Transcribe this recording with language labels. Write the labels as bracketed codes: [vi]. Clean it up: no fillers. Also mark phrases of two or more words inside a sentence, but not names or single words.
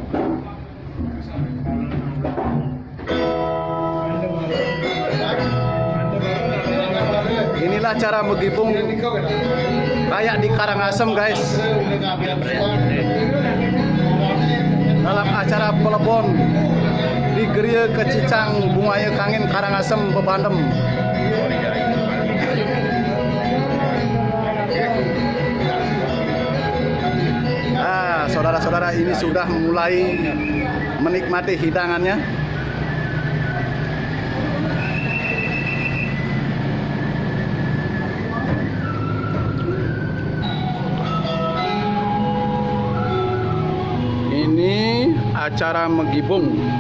[id] Inilah cara menggibung kayak di Karangasem, guys. Dalam acara pelebon di Geria Kecicang Bungaya Kangin Karangasem Bebandem. Saudara-saudara, ini sudah mulai menikmati hidangannya. Ini acara menggibung.